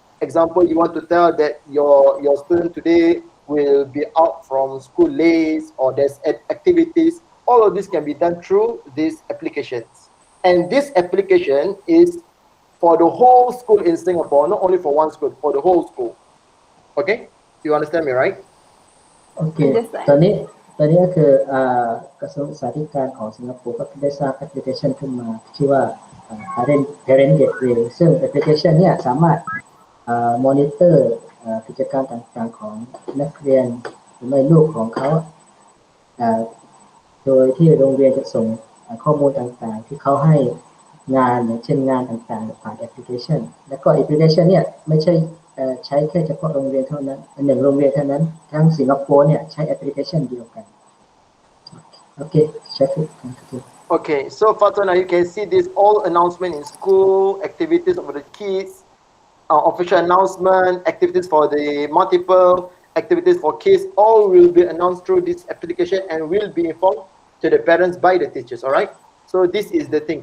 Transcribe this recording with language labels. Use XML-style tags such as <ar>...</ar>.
<en>Example, you want to tell that your student today will be out from school late, or there's activities. All of this can be done through these applications, and this application is for the whole school in Singapore, not only for one school, for the whole school. Okay, you understand me, right?</en> <th>โอเคตอนนี้ก็คือกระทรวงศึกษาธิการของสิงคโปร์ก็ได้สร้างแอปพลิเคชันขึ้นมาชื่อว่า Parent Gateway ซึ่งแอปพลิเคชันเนี่ยสามารถมอนิเตอร์กิจการต่างๆของนักเรียนหรือไม่ลูกของเขา โดยที่โรงเรียนจะส่งข้อมูลต่างๆที่เขาให้งานอย่างเช่นงานต่างๆผ่านแอปพลิเคชันแล้วก็แอปพลิเคชันเนี่ยไม่ใช่ใช้แค่เฉพาะโรงเรียนเท่านั้น1โรงเรียนเท่านั้นทั้งสิงคโปร์เนี่ยใช้แอปพลิเคชันเดียวกันโอเค Syafiq.</th> <en>Okay, so Fatuna, you can see this all announcement in school, activities of the kids, official announcement, activities for the multiple activities for kids, all will be announced through this application and will be informed to the parents by the teachers. All right, so this is the thing.</en>